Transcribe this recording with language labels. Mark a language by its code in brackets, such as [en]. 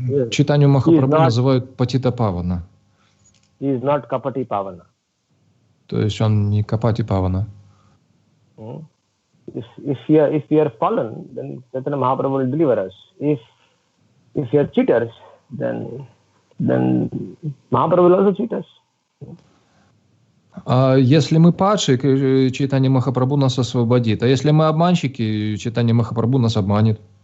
[ru] Читанию Махапрабху называют Патита Павана. [en] He is not Kapati Pavana. [ru] То есть он не Капати Павана. [en] If we are fallen, then Chaitanya Mahaprabhu will deliver us. If we are cheaters, then Mahaprabhu will also cheat us. [ru] Если мы падшие, Чайтанья Махапрабху нас освободит. А если мы обманщики, Чайтанья Махапрабху нас обманет.